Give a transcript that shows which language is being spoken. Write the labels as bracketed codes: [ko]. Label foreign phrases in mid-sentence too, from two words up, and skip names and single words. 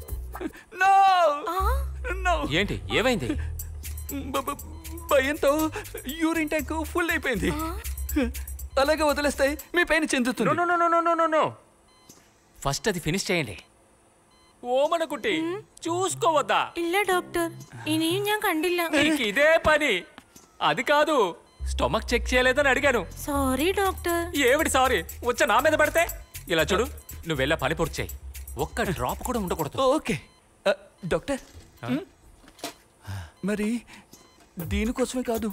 [te] ఏంటి, ఏమైంది? భయంతో [en] urine tank full [te] అయిపోయింది. అలాగే వదిలేస్తాయి, మీ పైన చెందుతుంది. [en] No. First [te] అది ఫినిష్ చేయండి. ఓమనకుట్టి, చూసుకోవద్దా? [ml] ഇല്ല ഡോക്ടർ, ഇനിയും ഞാൻ കണ്ടില്ല. [te] నీకు ఇదే పని. అది కాదు, [en] stomach check [te] చేయలేదని అడిగాను. [en] Sorry doctor. [te] ఏమిటి సారీ? వచ్చా నా మీద పడితే? ఇలా చూడు, నువ్వు వెళ్ళా పని పూర్తి చేయి. ఒక్క డ్రాప్ కూడా ఉండకూడదు. [en] Okay doctor. [te] మరి దీనికోసమే కాదు,